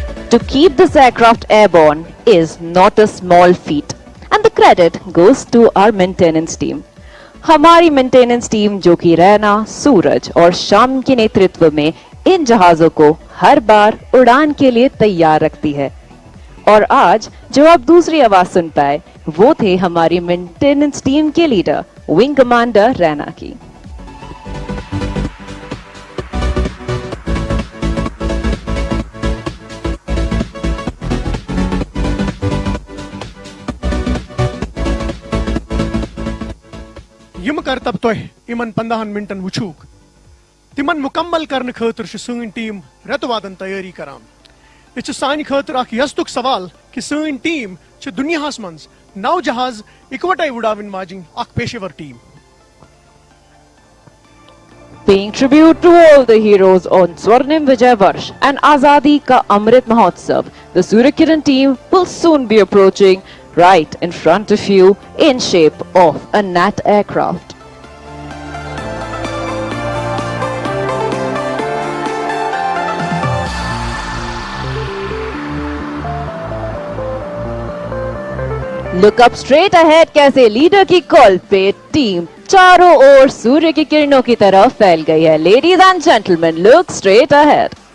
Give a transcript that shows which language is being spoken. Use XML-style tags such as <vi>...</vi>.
<en>To keep this aircraft airborne is not a small feat, and the credit goes to our maintenance team.</en> <hi>हमारी maintenance team जो कि रैना, सूरज और शाम के नेतृत्व में इन जहाजों को हर बार उड़ान के लिए तैयार रखती है। और आज जो आप दूसरी आवाज सुन पाए वो थे हमारी मेंटेनेंस टीम के लीडर विंग कमांडर रैना की।</hi> <ks>यम करतब तोह इमन 15 मिनटन वुचूक तिमन मुकम्मल करने खतर सन टीम रेतवादन तैयारी करान। यह सान खतर अख यस्तुक सवाल कि सन टीम दुनियाहस मज 9 जहाज इकवटे उड़ावन वाजिन अख पेशेवर team.</ks> <en>Paying tribute to all the heroes on Swarnim Vijay Varsh and Azadi Ka Amrit Mahotsav, the Surya Kiran team will soon be approaching right in front of you in shape of a NAT aircraft. Look up straight ahead</en> <hi>कैसे leader की call पे team चारों ओर सूर्य की किरणों की तरफ फैल गई है।</hi> <en>Ladies and gentlemen, look straight ahead.</en>